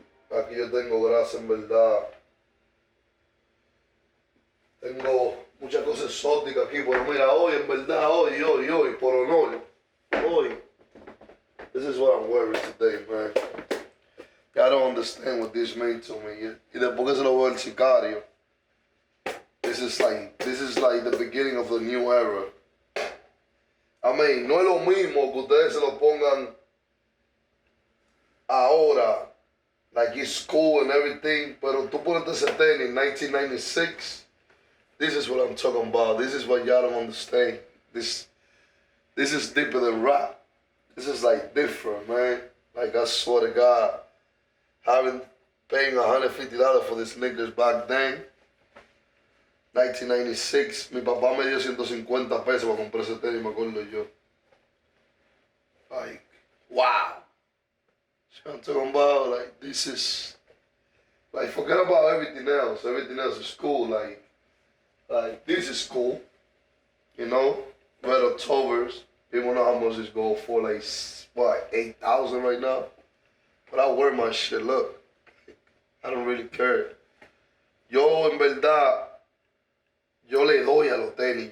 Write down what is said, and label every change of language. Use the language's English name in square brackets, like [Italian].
[Spanish] Aquí yo tengo grasa en verdad. Tengo muchas cosas exóticas aquí, pero mira, hoy en verdad, hoy, por honor, hoy, [English] this is what I'm wearing today, man. I don't understand what this meant to me. [Spanish] Y después que se lo veo el sicario, [English] this is like the beginning of the new era. I mean, [Spanish] no es lo mismo que ustedes se lo pongan ahora, [English] like it's cool and everything, [Spanish] pero tú ponete ese tenis [English] in 1996, this is what I'm talking about. This is what y'all don't understand. This is deeper than rap. This is like different, man. Like, I swear to God, paying $150 for these sneakers back then, [Spanish] 1996, mi papá me dio 150 pesos para comprar ese tenis, me acuerdo yo. [English] Like, wow. So I'm talking about, like, this is, like, forget about everything else. Everything else is cool. Like this is cool. You know? Red Octobers. People know how much this go for, like, what, 8,000 right now? But I wear my shit, look. I don't really care. [Spanish] Yo, en verdad, yo le doy a los tenis.